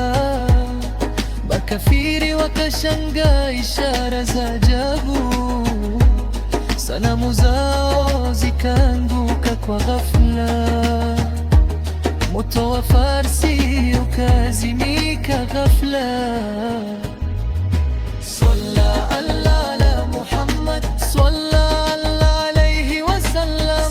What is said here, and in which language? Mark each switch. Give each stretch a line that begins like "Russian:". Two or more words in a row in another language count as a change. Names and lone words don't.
Swahili: Makafiri wakashangaa ishara za ajabu, sanamu zao zikaanguka kwa ghafla. Moto wa Farsi ukazimika ghafla.
Arabic: صلى الله على محمد، صلى الله عليه وسلم.